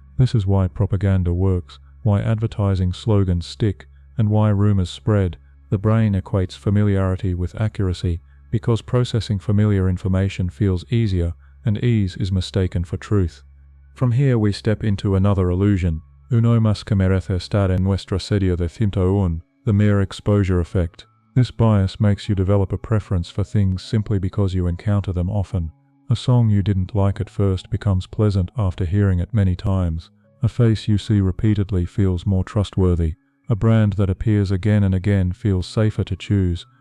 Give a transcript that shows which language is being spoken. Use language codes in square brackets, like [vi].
[en] This is why propaganda works, why advertising slogans stick, and why rumors spread. The brain equates familiarity with accuracy, because processing familiar information feels easier, and ease is mistaken for truth. From here we step into another illusion. [es] Uno más que merece estar en nuestra serie de 101, the mere exposure effect. [en] This bias makes you develop a preference for things simply because you encounter them often. A song you didn't like at first becomes pleasant after hearing it many times. A face you see repeatedly feels more trustworthy. A brand that appears again and again feels safer to choose.